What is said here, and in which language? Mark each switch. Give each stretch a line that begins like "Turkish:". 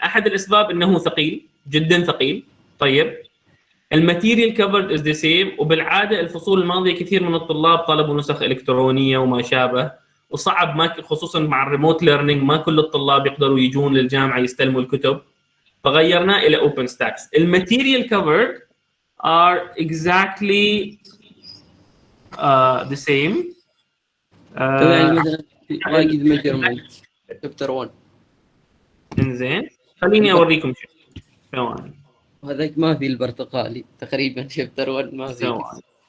Arabic: احد الاسباب انه ثقيل جدا ثقيل. طيب
English: الماتيريال covered is the same,
Arabic: وبالعاده الفصول الماضيه كثير من الطلاب طلبوا نسخ الكترونيه وما شابه، وصعب ما خصوصا مع الريموت ليرنينج ما كل الطلاب يقدروا يجون للجامعه يستلموا الكتب، فغيرناه الى اوبن ستاكس.
English: الماتيريال covered are exactly the same.
Arabic: يعني مثلا واجد ميجرمنت شابتر 1. انزين خليني اوريكم شيء ثواني. وهذاك ما في البرتقالي تقريبا شابتر 1 ما في.